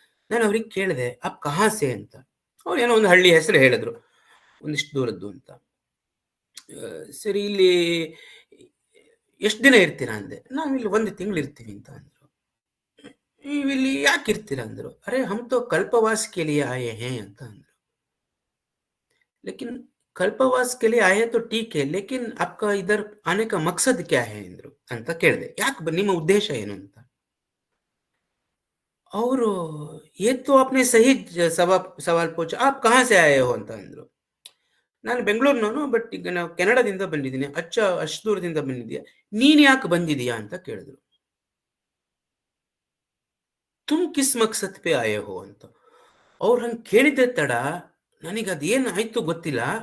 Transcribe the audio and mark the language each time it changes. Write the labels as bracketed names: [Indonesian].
[Kannada] ನಾನು ಅವ್ರಿಗೆ ಕೇಳಿದೆ, [Hindi] ಅಪ್ ಕಹಾಸೆ [Kannada] ಅಂತ. ಅವ್ರು ಏನೋ ಒಂದು ಹಳ್ಳಿ ಹೆಸರು ಹೇಳಿದ್ರು, ಒಂದಿಷ್ಟು ದೂರದ್ದು ಅಂತ. ಸರಿ, ಇಲ್ಲಿ ಎಷ್ಟು ದಿನ ಇರ್ತೀರಾ ಅಂದೆ. ನಾವಿಲ್ಲಿ 1 ತಿಂಗಳು ಇರ್ತೀವಿ ಅಂತ ಅಂದ್ರು. ಇಲ್ಲಿ ಯಾಕೆ ಇರ್ತೀರಾ ಅಂದ್ರು. [Hindi] ಅರೆ ಹಮ್ ತೋ ಕಲ್ಪವಾಸ್ ಕೆ ಲಿಯೆ ಆಯೆ ಹೇ [Kannada] ಅಂತ ಅಂದ್ರು. [Hindi] लेकिन कल्पवास के लिए आए तो ठीक है, लेकिन आपका इधर आने का मकसद क्या है [Kannada] अंದ್ರು ಅಂತ ಕೇಳಿದೆ. ಯಾಕೆ, ನಿಮ್ಮ ಉದ್ದೇಶ ಏನು ಅಂತ. ಅವರು [Hindi] ये तो आपने सही सवाल पूछा, आप कहाँ से आए हो [Kannada] ಅಂತ ಅಂದ್ರು. ನಾನು ಬೆಂಗಳೂರಿನವನು, ಬಟ್ ಈಗ ನಾವು ಕೆನಡಾದಿಂದ ಬಂದಿದ್ದೀನಿ. ಅಷ್ಟು ದೂರದಿಂದ ಬಂದಿದ್ಯಾ, ನೀನ್ ಯಾಕೆ ಬಂದಿದೀಯಾ ಅಂತ ಕೇಳಿದ್ರು. [Hindi] ತುಮ್ ಕಿಸ್ ಮಕ್ಸದ್ ಪೇ ಆಯೆ ಹೋ [Kannada] ಅಂತ. ಅವ್ರು ಹಂಗೆ ಕೇಳಿದ್ದೆ ತಡ ನನಗೆ ಅದೇನು ಆಯ್ತು ಗೊತ್ತಿಲ್ಲ.